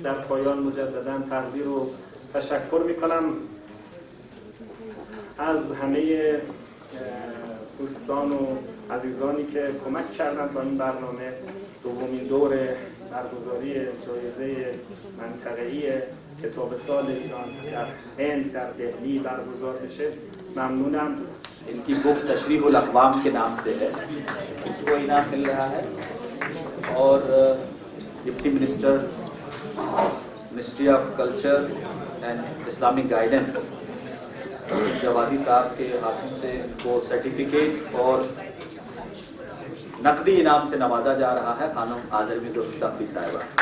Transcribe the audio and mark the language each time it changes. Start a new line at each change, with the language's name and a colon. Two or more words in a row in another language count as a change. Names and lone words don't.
Persian: در پایان مجددا تقدیر و تشکر میکنم از همه دوستان و عزیزانی که کمک کردن تا این برنامه دومین دور برگزاری جایزه منطقه‌ای کتاب سال ایران در هند در دهلی برگزار بشه. ممنونم.
Hindi: इनकी बुक तशरीह उल अक़वाम के नाम से है, इसको इनाम मिल रहा है और
English: deputy minister
Hindi: मिनिस्ट्री ऑफ कल्चर एंड इस्लामिक गाइडेंस जवादी साहब के हाथों से इनको सर्टिफिकेट और नकदी इनाम से नवाजा जा रहा है खानम आज़रमी दुरुस्तफ़ी साहिबा।